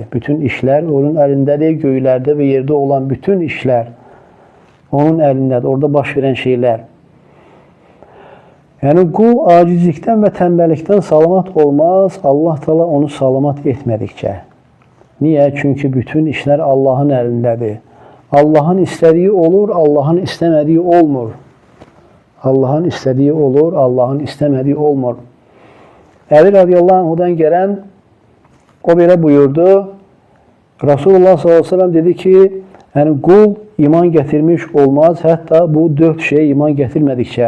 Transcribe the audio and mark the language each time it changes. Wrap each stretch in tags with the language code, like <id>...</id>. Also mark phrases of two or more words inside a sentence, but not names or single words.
<az>Bütün işlər onun əlindədir. Göylərdə və yerdə olan bütün işlər onun əlindədir. Orada baş verən şeylər. Qul acizlikdən və tənbəllikdən salamat olmaz. Allah Taala onu salamat etmədikcə.</az> <tr>Niye? Çünkü bütün işler Allah'ın elindedir. Allah'ın istediği olur, Allah'ın istemediği olmur. Allah'ın istediği olur, Allah'ın istemediği olmur. Ali</tr> <ar>رضي الله عنه'dan</ar> <tr>gelen o böyle buyurdu. Resulullah</tr> <ar>صلى الله عليه وسلم</ar> <tr>dedi ki, yani kul iman getirmiş olmaz, hatta bu 4 şeye iman getirmedikçe.</tr>